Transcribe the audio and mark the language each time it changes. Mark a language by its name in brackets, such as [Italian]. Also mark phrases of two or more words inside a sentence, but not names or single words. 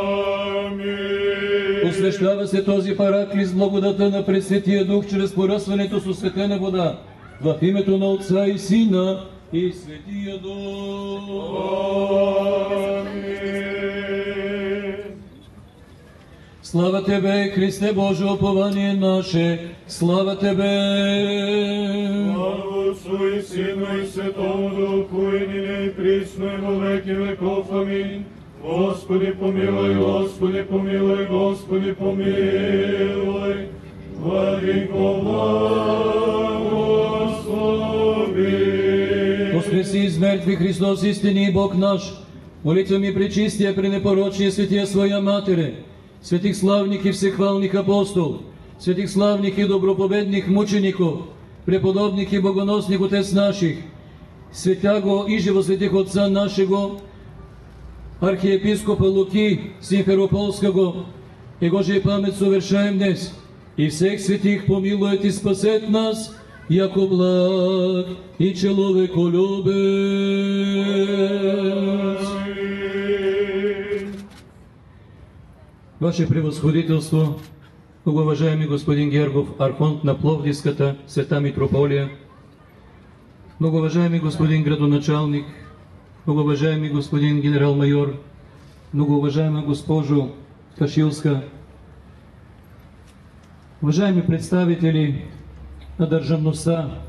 [Bulgarian] Посвещава се този параклис с благодата на Пресветия Дух, чрез поръсването с осветена вода, в името на Отца и Сина и Светия Дух. [Church Slavic] Слава Тебе, Христе Боже, упование наше, слава Тебе! Слава Отцу и Сину и Святому Духу, и ныне и присно и во веки веков. Аминь. Господи помилуй, Господи помилуй, Господи помилуй. Владико благослови. Воскреси из мертвых Христос, истинный Бог наш, молитвами пречистия, пренепорочния, светия Своя Матере, святых славных и всехвалных апостол, светих славних и добропобедних мучеников, преподобних и богоносних отец наших, святяго и живосветих отца нашего, архиепископа Луки Симферополского, и Божия память совершаем днес, и всех святых помилует и спасет нас, яко благ и человеколюбец. [Bulgarian] Ваше превосходителство, многоуважаеми господин Гергов, архонт на Пловдивската света митрополия, многоуважаеми господин градоначалник, многоуважаеми господин генерал-майор, многоуважаема госпожо Кашилска, уважаеми представители на държавността,